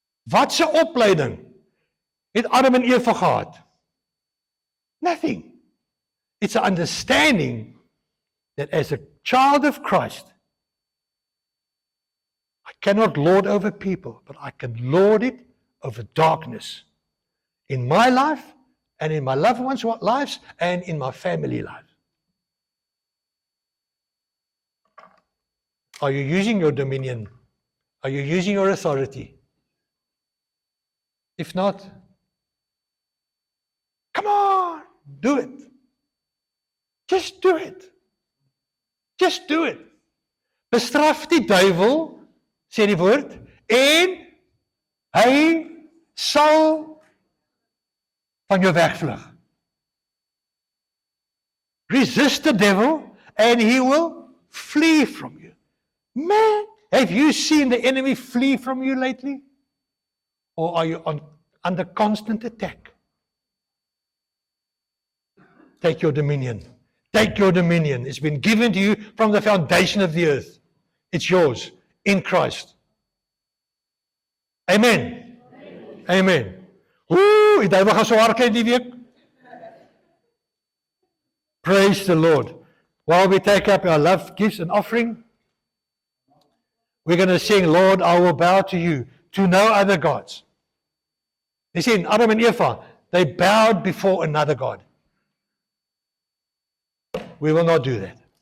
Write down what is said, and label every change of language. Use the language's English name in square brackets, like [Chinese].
[Afrikaans] Wat 'n opleiding het Adam en Eva gehad? [English] Nothing. It's an understanding that as a child of Christ, I cannot lord over people, but I can lord it over darkness in my life and in my loved ones' lives and in my family life. Are you using your dominion? Are you using your authority? If not, come on, do it. Just do it. Just do it. [Afrikaans] Bestraf die duiwel, sê die woord, en hy sal van jou wegvlug. [English] Resist the devil and he will flee from you. Man, have you seen the enemy flee from you lately? Or are you under constant attack? Take your dominion. Take your dominion. It's been given to you from the foundation of the earth. It's yours in Christ. Amen. Amen. Amen. [Afrikaans] Ooh, die duiwel gaan so hard kry die week. [English] Praise the Lord. While we take up our love gifts and offering, we're going to sing, Lord, I will bow to you, to no other gods. You see, Adam and Eva, they bowed before another God. We will not do that.